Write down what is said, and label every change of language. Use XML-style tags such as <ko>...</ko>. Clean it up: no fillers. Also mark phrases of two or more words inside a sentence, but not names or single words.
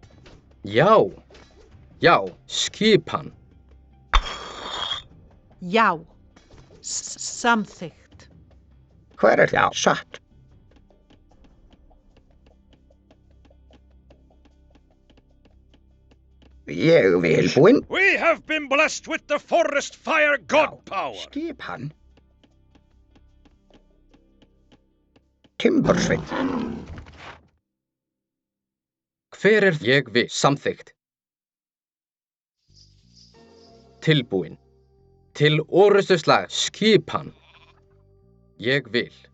<is>Já. Skipan. Já. Samþykkt. hver er það? Satt. Ég vil. Tilbúin.</is> <en>We have been blessed with the forest fire god power.</en> <is>Skipan. Timbursveit. Hver er ég vil? Samþykkt. Tilbúin. Til orrustuslag. Skipan. Ég vil.</is>